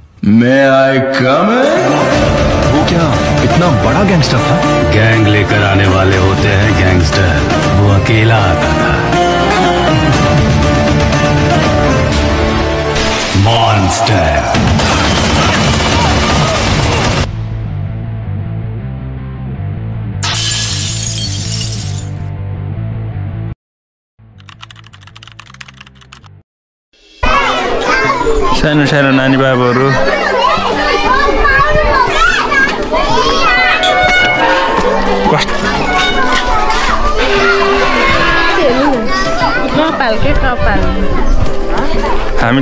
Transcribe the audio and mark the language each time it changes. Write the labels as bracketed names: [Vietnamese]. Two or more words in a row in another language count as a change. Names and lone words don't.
[English] May I come in? [Hindi] वो क्या इतना बड़ा गैंगस्टर था? गैंग लेकर आने वाले होते हैं गैंगस्टर, वो अकेला आता था। मॉन्स्टर। [Nepali] सानो सानो नानी बाबुहरू हामी